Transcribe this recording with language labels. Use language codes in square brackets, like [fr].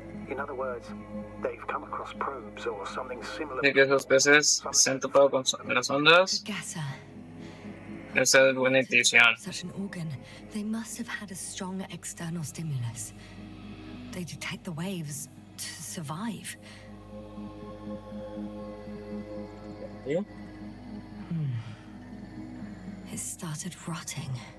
[en] In other words, they've come across probes or something similar. [es] Dice que esos peces se han topado con las ondas. Gasa. Esa es buena intuición. [en] Such an organ, they must have had a strong external stimulus. They detect the waves to survive. [es] ¿Sí? [en] It started rotting.